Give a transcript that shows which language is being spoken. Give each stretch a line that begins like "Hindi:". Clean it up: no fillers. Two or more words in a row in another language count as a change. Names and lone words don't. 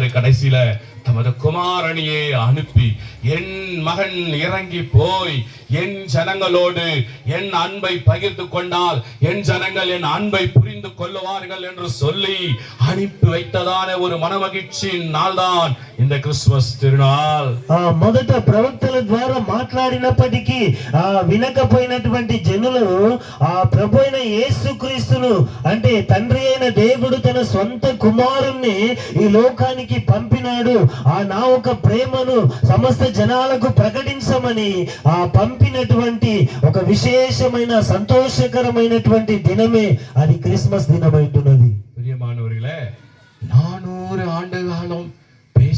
Tamil: கடைசியில தமது குமாரனியை அனுப்பி, என் மகன் இறங்கி போய் என் ஜனங்களோடு என் அன்பை பகிர்ந்து கொண்டால் என் ஜனங்கள் என் அன்பை புரிந்து கொள்ளுவார்கள் என்று சொல்லி அனுப்பி வைத்ததான ஒரு மனமகிழ்ச்சியின் நாள் தான் இந்த கிறிஸ்துமஸ் திருநாள்.
Telugu: మొదట ప్రవక్తల ద్వారా మాట్లాడినప్పటికీ వినకపోయినటువంటి జనులు ఆ ప్రభువైన యేసుక్రీస్తును అంటే తండ్రి అయిన దేవుడు తన సొంత కుమారుణ్ణి ఈ లోకానికి పంపినాడు. నా ఒక ప్రేమను సమస్త జనాలకు ప్రకటించమని పంపినటువంటి ఒక విశేషమైన సంతోషకరమైనటువంటి దినమే అది క్రిస్మస్ దినమైతున్నది.
Tamil: பிரியமானவர்களே, 400 ஆண்டு காலம்